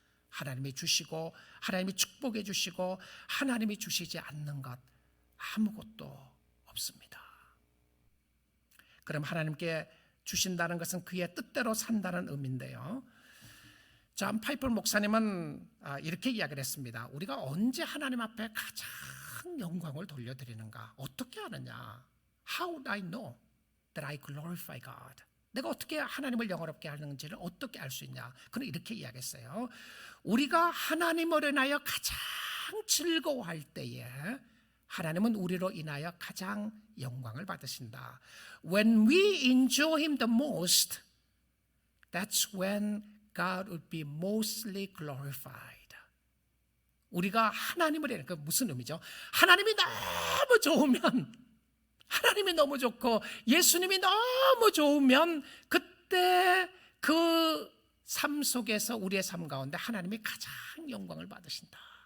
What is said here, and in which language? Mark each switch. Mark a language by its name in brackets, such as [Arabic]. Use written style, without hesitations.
[Korean] 하나님이 주시고 하나님이 축복해 주시고 하나님이 주시지 않는 것 아무것도 없습니다. 그럼 하나님께 주신다는 것은 그의 뜻대로 산다는 의미인데요. 존 파이퍼 목사님은 이렇게 이야기를 했습니다. 우리가 언제 하나님 앞에 가장 영광을 돌려드리는가? 어떻게 아느냐? [English] How do I know that I glorify God? [Korean] 내가 어떻게 하나님을 영화롭게 하는지를 어떻게 알 수 있냐? 그는 이렇게 이야기했어요. 우리가 하나님을 인하여 가장 즐거워할 때에 하나님은 우리로 인하여 가장 영광을 받으신다. [English] When we enjoy Him the most, that's when God would be mostly glorified. [Korean] 우리가 하나님을 그 무슨 의미죠? 하나님이 너무 좋으면, 하나님이 너무 좋고 예수님이 너무 좋으면 그때 그 삶 속에서 우리의 삶 가운데 하나님이 가장 영광을 받으신다.